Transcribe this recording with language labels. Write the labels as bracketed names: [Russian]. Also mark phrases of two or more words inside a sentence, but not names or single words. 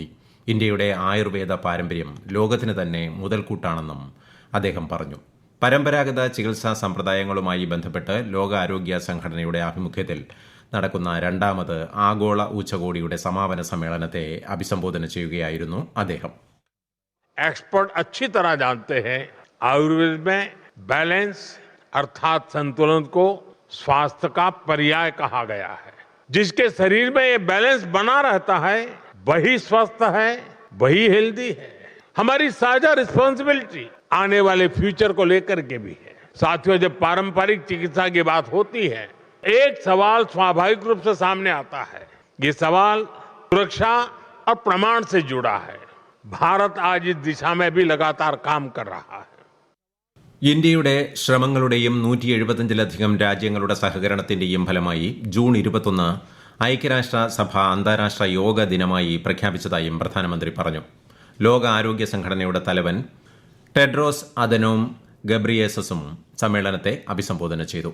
[Malayalam] ഇന്ത്യയുടെ ആയുർവേദ പാരമ്പര്യം ലോകത്തിന് തന്നെ മുതൽക്കൂട്ടാണെന്നും അദ്ദേഹം പറഞ്ഞു. പരമ്പരാഗത ചികിത്സാ സമ്പ്രദായങ്ങളുമായി ബന്ധപ്പെട്ട് ലോകാരോഗ്യ സംഘടനയുടെ ആഭിമുഖ്യത്തിൽ നടക്കുന്ന 2ാമത് ആഗോള ഉച്ചകോടിയുടെ സമാപന സമ്മേളനത്തെ അഭിസംബോധന ചെയ്യുകയായിരുന്നു അദ്ദേഹം. [Hindi] एक्सपर्ट अच्छी तरह जानते हैं आयुर्वेद में बैलेंस अर्थात संतुलन को स्वास्थ्य का पर्याय कहा गया है. जिसके शरीर में ये बैलेंस बना रहता है वही स्वस्थ है, वही हेल्दी है. हमारी साझा रिस्पांसिबिलिटी आने वाले फ्यूचर को लेकर के भी है. साथियों, जब पारंपरिक चिकित्सा की बात होती है, एक सवाल स्वाभाविक रूप से सामने आता है. ये सवाल सुरक्षा और प्रमाण से जुड़ा है. भारत आज इस दिशा में भी लगातार काम कर रहा है. [Malayalam] ഇന്ത്യയുടെ ശ്രമങ്ങളുടെയും 175ലധികം രാജ്യങ്ങളുടെ സഹകരണത്തിന്റെയും ഫലമായി ജൂൺ 21 ഐക്യരാഷ്ട്ര സഭ അന്താരാഷ്ട്ര യോഗ ദിനമായി പ്രഖ്യാപിച്ചതായും പ്രധാനമന്ത്രി പറഞ്ഞു. ലോക ആരോഗ്യ സംഘടനയുടെ തലവൻ ടെഡ്രോസ് അദനോം ഗബ്രിയേസസും സമ്മേളനത്തെ അഭിസംബോധന ചെയ്തു.